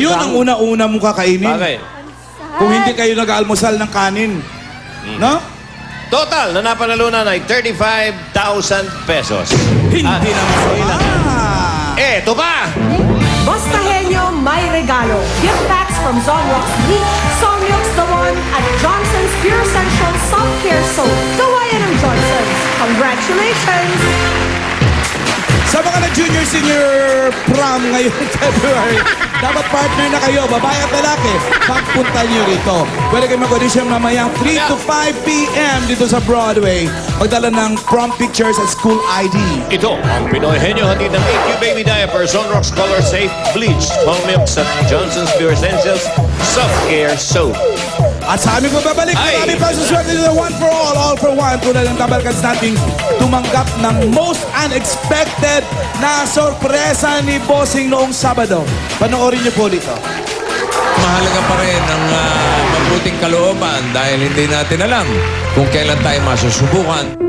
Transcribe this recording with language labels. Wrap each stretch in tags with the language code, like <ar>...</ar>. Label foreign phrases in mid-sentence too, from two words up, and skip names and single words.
<tl>yun ang una-una mong kakainin. Bakit? Kung hindi kayo nag-almusal ng kanin. No? Total na napanalunan ay 35,000 pesos. Hindi At- naman. Eto pa! Basta Henyo may regalo.</tl> <en>Gift packs from Zonrox Bleach, Somniox The One, at Johnson's Pure Essential Soft Care Soap.</en> <tl>Gawayan ng Johnson's. Congratulations! Sa mga</tl> <en>junior, senior prom</en> <tl>ngayon February. Dapat partner na kayo, babae at lalaki. Pagpunta nyo rito. Pwede kayo mag-audition mamayang 3 to 5 p.m. dito sa Broadway. Magdala ng</tl> <en>prom pictures</en> <tl>at</tl> <en>school ID.</en> <tl>Ito ang Pinoy Henyo hatid ng AQ Baby Diapers, Sunrocks Color Safe, Bleach, Palm Milks at Johnson's Pure Essentials, Soft Care Soap. At sa aming pagbabalik, marami pa suswerte nila</tl> <en>one for all for one.</en> <tl>Tulad ng Tabalkans nating tumanggap ng</tl> <en>most unexpected</en> <tl>na sorpresa ni Bossing noong Sabado. Panoorin niyo po dito. Mahalaga pa rin ang mabuting kalooban dahil hindi natin alam kung kailan tayo masusubukan.</tl>